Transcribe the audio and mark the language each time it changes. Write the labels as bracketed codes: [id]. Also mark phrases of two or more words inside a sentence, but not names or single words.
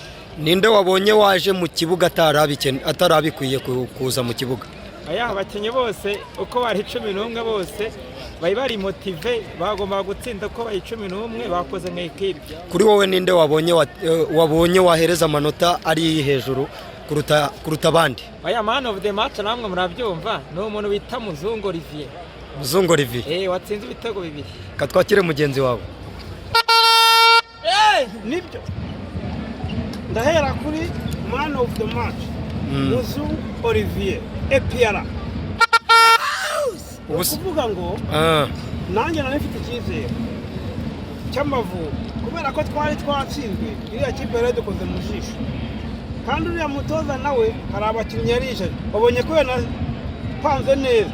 [rw] Ninde wabonye waje mu kibuga atarabikwiye kuza mu kibuga? Aya abakinnyi bose uko bari 11 bose bari motive, bagomba gutsinda ko bari 11 bakoze mu equipe. Kuri wowe ninde wabonye wahereza amanota ari hejuru kuruta abandi? Aya [en] man of the match [rw] namwe murabyumva no umuntu bita Muzungu Olivier. Muzungu Olivier watsinze ibitego 2. Katwakire mugenzi wawe. Nibyo ndahera kuri [en] man of the match [rw] Muzungu Olivier EPR. Ukuvuga ngo nanjye narifite icyizere cy'Amavubi kubera ko twari twatsinzwe iriya kipe yari dukoze mu jisho, kandi uriya mutoza nawe hari abakinnyi yarije babonye ko panze neza.